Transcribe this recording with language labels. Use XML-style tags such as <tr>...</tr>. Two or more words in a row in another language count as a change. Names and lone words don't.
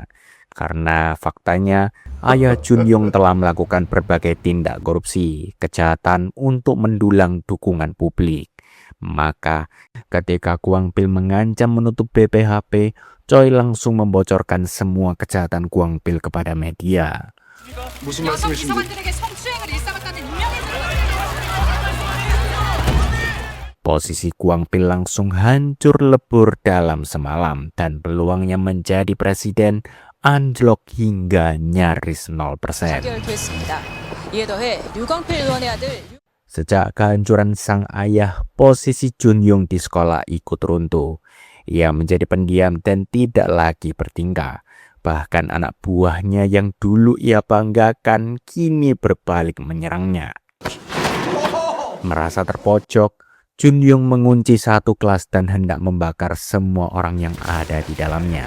<id>Karena faktanya, ayah Junyong telah melakukan berbagai tindak korupsi, kejahatan untuk mendulang dukungan publik. Maka, ketika Kwangpil mengancam menutup BPHP, Choi langsung membocorkan semua kejahatan Kwangpil kepada media.</id> <ko>무슨 여성 말씀이신지 비서관들에게 성추행을 일삼았다는 유명인</ko> <id>Posisi Kwangpil langsung hancur lebur dalam semalam dan peluangnya menjadi presiden anjlok hingga nyaris 0%.</id> <ko>결됐습니다. 이에 더해 류광필 의원의 아들</ko> <id>Sejak kehancuran sang ayah, posisi Junyong di sekolah ikut runtuh. Ia menjadi pendiam dan tidak lagi bertingkah. Bahkan anak buahnya yang dulu ia banggakan kini berbalik menyerangnya. Merasa terpojok, Junyong mengunci satu kelas dan hendak membakar semua orang yang ada di dalamnya.</id>